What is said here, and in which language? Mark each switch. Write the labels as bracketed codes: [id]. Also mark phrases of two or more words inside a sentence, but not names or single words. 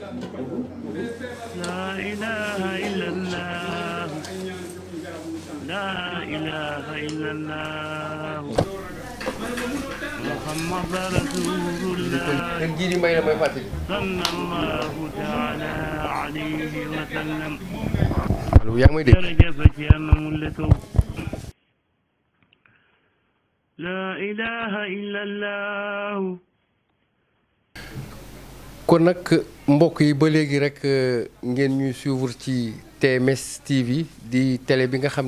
[ar] لا إله إلا الله لا إله إلا الله محمد رسول الله صلى الله تعالى عليه وسلم [wo] allo yaa ngi may dégg jërëjëf Thierno Moule Sow [ar] لا إله إلا الله. [wo] kon nag mbokk yi ba léegi rek ngeen ñuy suivre ci TMS TV di télé bi nga xam